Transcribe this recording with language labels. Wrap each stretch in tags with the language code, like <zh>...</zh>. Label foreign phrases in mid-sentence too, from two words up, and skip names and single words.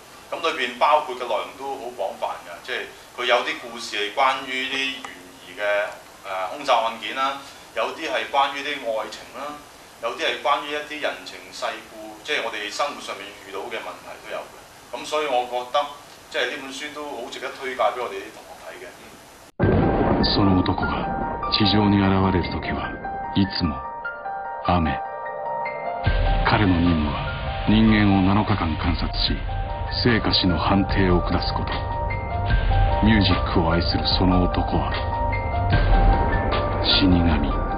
<yue>咁裏邊包括嘅內容都好廣泛㗎，即係佢有啲故事係關於啲懸疑嘅兇殺案件啦，有啲係關於啲愛情啦，有啲係關於一啲人情世故，即係我哋生活上面遇到嘅問題都有嘅。咁所以我覺得即係呢本書都好值得推介俾我哋啲同學睇嘅。</yue> <ja>その男が地上に現れる時はいつも雨。彼の任務は人間を7日間観察し生か死の判定を下すこと。ミュージックを愛するその男は死神。</ja>